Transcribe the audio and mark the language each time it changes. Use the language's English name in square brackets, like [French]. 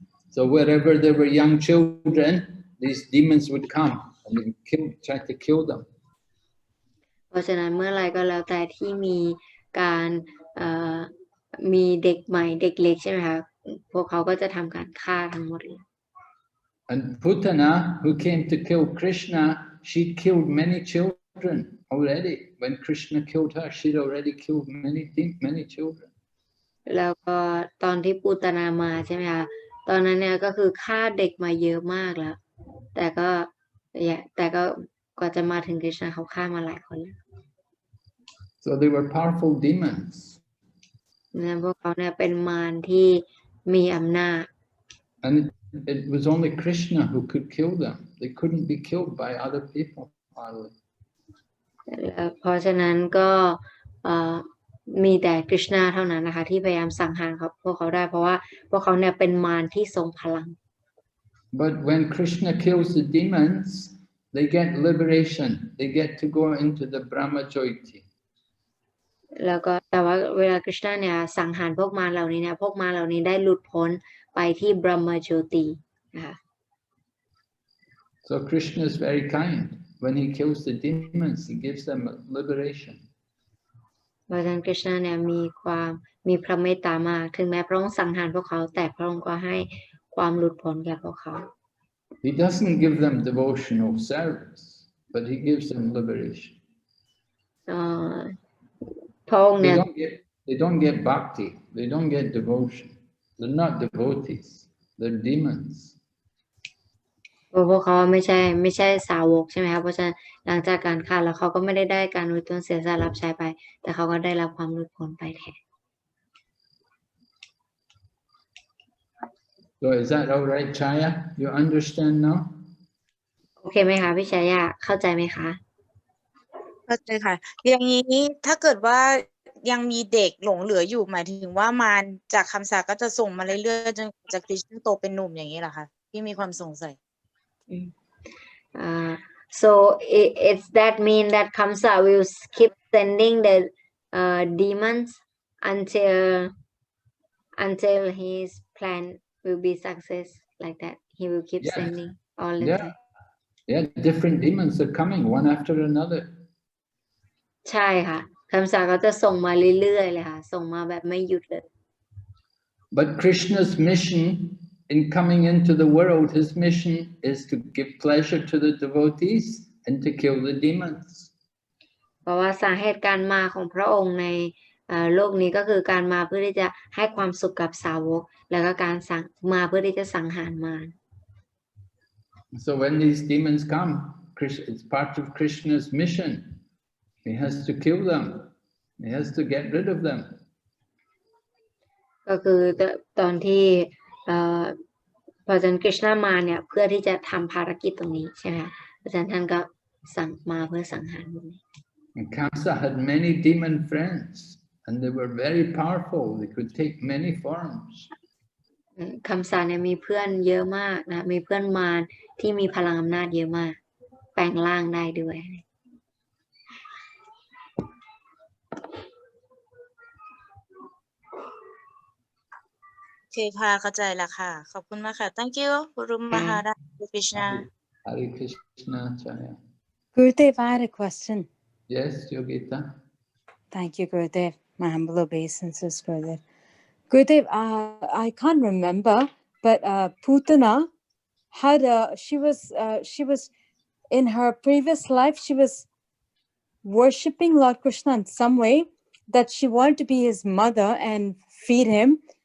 [English] So wherever there were young children, these demons would come and try to kill them. [Thai] เพราะฉะนั้นเมื่อไรก็แล้วแต่ที่มีการมีเด็กใหม่เด็กเล็กใช่ไหมคะพวกเขาก็จะทำการฆ่าทั้งหมดเลย [English] And Putana, who came to kill Krishna, she killed many children already. When Krishna killed her, she'd already killed many children. [Thai] แล้วก็ตอนที่ปูตนามาใช่ไหมคะตอนนั้นเนี่ยก็คือฆ่าเด็กมาเยอะมากแล้วแต่ก็กว่าจะมาถึงคริชนาเขาฆ่ามาหลายคนแล้ว [English] So they were powerful demons. [Thai] นั้นพวกเขาเนี่ยเป็นมารที่มีอำนาจ [English] And it was only Krishna who could kill them. They couldn't be killed by other people. [Thai] เพราะฉะนั้นก็มีแต่คริชนาเท่านั้นนะคะที่พยายามสังหารพวกเขาได้เพราะว่าพวกเขาเนี่ยเป็นมารที่ทรงพลัง [English] But when Krishna kills the demons, they get liberation. They get to go into the Brahma Jyoti. [Thai] แล้วก็แต่ว่าเวลาคริชนาเนี่ยสังหารพวกมารเหล่านี้เนี่ยพวกมารเหล่านี้ได้หลุดพ้นไปที่ Brahma Jyoti นะคะ [English] So Krishna is very kind. When he kills the demons, he gives them liberation. [Thai] เพราะฉะนั้นคริชนาเนี่ยมีพระเมตตามากถึงแม้พระองค์สังหารพวกเขาแต่พระองค์ก็ให้ความหลุดพ้นแก่พวกเขา [English] He doesn't give them devotional service, but he gives them liberation. [Thai] พระองค์เนี่ย [English] They don't get bhakti. They don't get devotion. They're not devotees. They're demons. [Thai] พวกเขาไม่ใช่สาวกใช่ไหมคะเพราะฉะนั้นหลังจากการฆ่าแล้วเขาก็ไม่ได้การอุทิศเสียสละรับใช้ไปแต่เขาก็ได้รับความหลุดพ้นไปแทน [English] So is that all right, Chaya? You understand now? [Thai] โอเคไหมคะพี่ชายาเข้าใจไหมคะ เข้าใจค่ะอย่างนี้ถ้าเกิดว่ายังมีเด็กหลงเหลืออยู่หมายถึงว่ามารจากคำสาปก็จะส่งมาเรื่อยๆจนจะคริสต์โตเป็นหนุ่มอย่างนี้เหรอคะพี่มีความสงสัย [English] so it's that mean that Kamsa will keep sending the demons until his plan will be success like that he will keep sending all the time Yeah, different demons are coming one after another. [Thai] ใช่ค่ะคำสาปก็จะส่งมาเรื่อยๆเลยค่ะส่งมาแบบไม่หยุดเลย [English] But Krishna's mission in coming into the world, his mission is to give pleasure to the devotees and to kill the demons. [Thai] เพราะว่าสาเหตุการมาของพระองค์ในโลกนี้ก็คือการมาเพื่อที่จะให้ความสุขกับสาวกแล้วก็การมาเพื่อที่จะสังหารมาร [English] So when these demons come, it's part of Krishna's mission. He has to kill them. He has to get rid of them. [Thai] ก็คือตอนที่พระเจ้าคริชนามาเนี่ยเพื่อที่จะทำภารกิจตรงนี้ใช่ไหมคะพระเจ้าท่านก็สั่งมาเพื่อสังหารพวกนี้ [English] And Kamsa had many demon friends, and they were very powerful. They could take many forms. [Thai] คำสาเนี่ยมีเพื่อนเยอะมากนะมีเพื่อนมารที่มีพลังอำนาจเยอะมากแปลงร่างได้ด้วย โอเคค่ะเข้าใจแล้วค่ะขอบคุณมากค่ะ [English] thank you [Thai] กุรุมหาราชคริชนา [English] Hare Krishna, Chaya. Gurudev, I had a question. Yes, Yogita. Thank you, Gurudev. My humble obeisances, Gurudev. Gurudev, I can't remember, but Putana had she was in her previous life, she was worshipping Lord Krishna in some way that she wanted to be his mother and feed him.